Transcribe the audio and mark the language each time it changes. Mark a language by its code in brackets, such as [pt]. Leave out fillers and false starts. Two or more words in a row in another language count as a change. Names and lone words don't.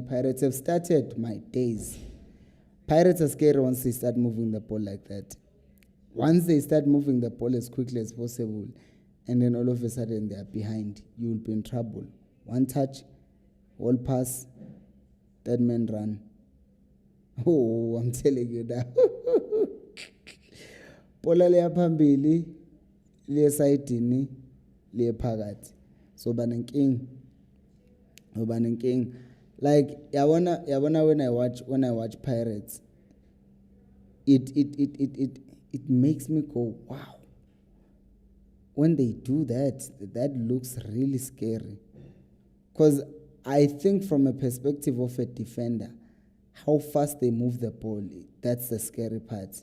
[en] Pirates have started my days. Pirates are scared once they start moving the ball like that. Once they start moving the ball as quickly as possible, and then all of a sudden they are behind, you will be in trouble. One touch, all pass, that man run. Oh, I'm telling you that. [zu] Bola liya phambili, liya sayidini, liya phakathi. So banenking. [en] Like yabona when I watch Pirates, it makes me go, wow. When they do that looks really scary. Because I think from a perspective of a defender, how fast they move the ball, that's the scary part.